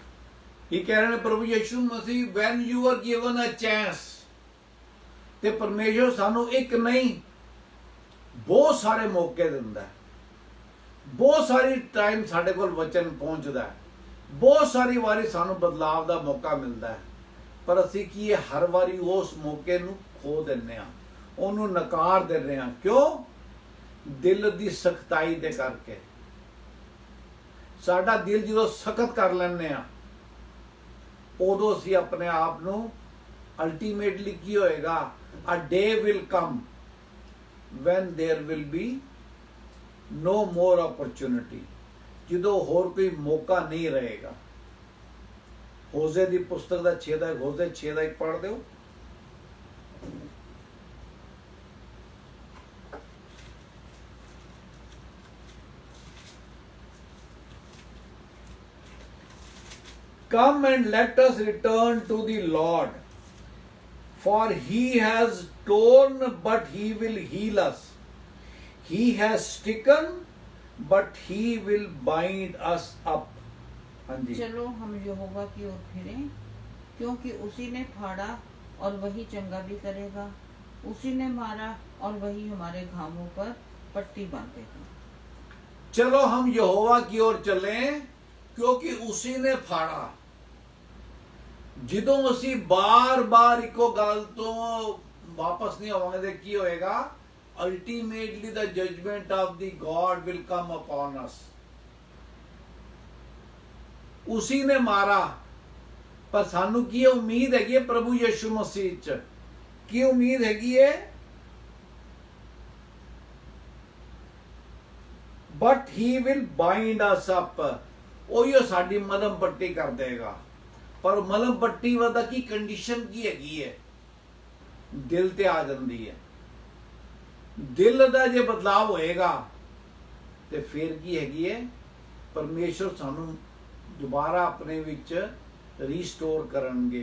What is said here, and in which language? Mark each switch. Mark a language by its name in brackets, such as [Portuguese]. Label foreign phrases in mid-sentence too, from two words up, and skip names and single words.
[Hindi] ये कह रहे हैं [Punjabi] प्रभु यीशु मसीह, [English] when you are given a chance, [Punjabi] ਤੇ ਪਰਮੇਸ਼ਵਰ ਸਾਨੂੰ ਇੱਕ ਨਹੀਂ ਬਹੁਤ ਸਾਰੇ ਮੌਕੇ ਦਿੰਦਾ ਹੈ। ਬਹੁਤ ਸਾਰੀ ਟਾਇਮ ਸਾਡੇ ਕੋਲ ਵਚਨ ਪਹੁੰਚਦਾ ਹੈ, ਬਹੁਤ ਸਾਰੀ ਵਾਰੀ ਸਾਨੂੰ [Hindi] बदलाव का मौका मिलता है, [Punjabi] ਪਰ ਅਸੀ ਕੀ ਹਰ ਵਾਰੀ ਉਸ ਮੌਕੇ ਨੂੰ ਖੋ ਦਿੰਦੇ ਆ, ਓਹਨੂੰ ਨਕਾਰ ਦਿੰਦੇ ਆ। ਕਿਉਂ? ਦਿਲ ਦੀ ਸਖ਼ਤਾਈ ਦੇ ਕਰਕੇ। ਸਾਡਾ ਦਿਲ ਜੋ ਸਖ਼ਤ ਕਰ ਲੈਂਦੇ ਆ, ਉਦੋਂ ਅਸੀ ਅਪਣੇ ਆਪ ਨੂੰ ਅਲਟੀਮੇਟਲੀ ਕੀ ਹੋਏਗਾ, [English] a day will come when there will be no more opportunity, [Punjabi] ਜੋ ਹੋਰ ਕੋਈ ਮੌਕਾ ਨਹੀਂ ਰਹੇਗਾ। ਹੋਜ਼ੇ ਦੀ ਪੁਸਤਕ ਦਾ 6 ਦਾ ਹੋਜ਼ੇ 6 ਦਾ 1 ਪੜ੍ਹ ਦੋ। [English] Come and let us return to the Lord, for he has torn but he will heal us, he has stricken but he will bind us up। [Hindi] हाँ जी। चलो हम यहोवा की ओर फिरें, क्योंकि उसी ने फाड़ा और वही चंगा भी करेगा, उसी ने मारा और वही हमारे घावों पर पट्टी बांधेगा। चलो हम यहोवा की ओर चलें, क्योंकि उसी ने फाड़ा। [Punjabi] ਜਦੋਂ ਅਸੀਂ ਬਾਰ-ਬਾਰ ਇੱਕੋ ਗੱਲ ਤੋਂ ਵਾਪਸ ਨਹੀਂ ਆਵਾਂਗੇ ਤੇ ਕੀ ਹੋਏਗਾ? [English] ਅਲਟੀਮੇਟਲੀ the judgment of the God will come upon us। [Hindi] उसी ने मारा, [Punjabi] ਪਰ ਸਾਨੂੰ ਕੀ ਉਮੀਦ ਹੈਗੀ ਹੈ ਪ੍ਰਭੂ ਯਿਸੂ ਮਸੀਹ ਚ? ਕੀ ਉਮੀਦ ਹੈਗੀ ਹੈ? [English] But he will bind us up। [Punjabi] ਉਹੀ ਸਾਡੀ ਮਲਮ ਪੱਟੀ ਕਰ ਦੇਗਾ। ਪਰ ਮਲਮ ਪੱਟੀ ਵਾਲਾ ਕੀ ਕੰਡੀਸ਼ਨ ਕੀ ਹੈਗੀ ਹੈ? ਦਿਲ ਤੇ ਆ ਜਾਤੀ ਹੈ। ਦਿਲ ਕਾ ਜੇ ਬਦਲਾਵ ਹੋਏਗਾ ਤੋ ਫਿਰ ਕੀ ਹੈਗੀ ਹੈ? ਪਰਮੇਸ਼ਵਰ ਸਾਨੂੰ ਦੋਬਾਰਾ ਅਪਣੇ ਵਿਚ ਰੀਸਟੋਰ ਕਰਨਗੇ।